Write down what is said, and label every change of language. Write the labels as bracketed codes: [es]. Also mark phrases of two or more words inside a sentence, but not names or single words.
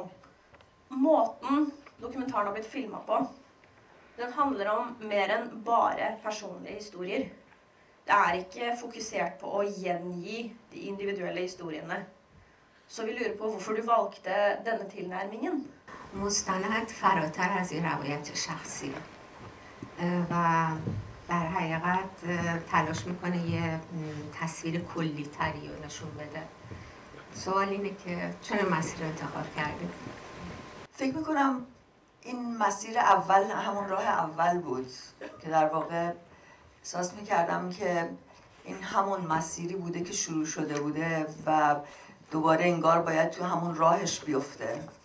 [no] Måten dokumentaren har blitt filmet på, den handler om mer enn bare personlige historier. Det er ikke fokusert på å gjengi de individuelle historiene. Så vi lurer på hvorfor du valgte denne tilnærmingen. [fa] مستند فراتر از این روایت شخصی و در حقیقت تلاش میکنه یه تصویر کلی تری رو نشون بده. سوال اینه که چرا مسیر انتخاب کردید؟ فکر میکنم این مسیر اول همون راه اول بود که در واقع احساس میکردم که این همون مسیری بوده که شروع شده بوده و دوباره انگار باید تو همون راهش بیفته.